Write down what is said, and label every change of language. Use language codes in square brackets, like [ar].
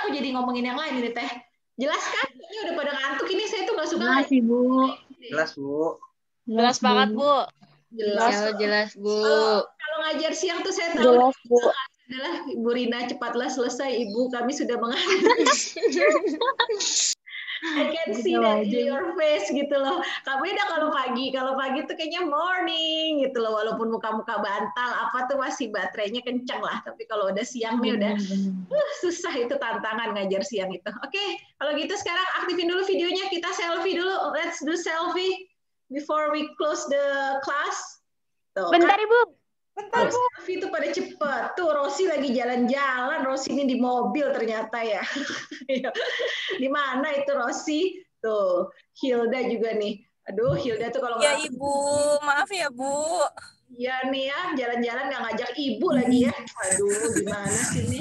[id] Aku jadi ngomongin yang lain ini Teh. Jelas kan? Ini udah pada ngantuk ini, saya tuh nggak suka. Jelas, Ibu. Jelas, Bu. Jelas banget, Bu. Jelas, Bu. Kalau ngajar siang tuh saya tahu Jelas, Bu. adalah Ibu Rina, cepatlah selesai Ibu, kami sudah mengantuk. [en] I can see that in your face [id] gitu loh. Kamu udah kalau pagi tuh kayaknya morning gitu loh, walaupun muka-muka bantal apa tuh masih baterainya kencang lah. Tapi kalau udah siang nih udah susah, itu tantangan ngajar siang itu. Oke, kalau gitu sekarang aktifin dulu videonya, kita selfie dulu. [en] Let's do selfie before we close the class. [id] Tuh, Bentar, Ibu. Bentar, selfie itu pada cepet. Tuh, Rosi lagi jalan-jalan. Rosi ini di mobil ternyata ya. Di mana itu Rosi? Tuh, Hilda juga nih. Aduh, Hilda tuh kalau ya Ibu, maaf ya Bu. Iya nih ya, jalan-jalan nggak ngajak Ibu lagi ya. Aduh, gimana sih ini?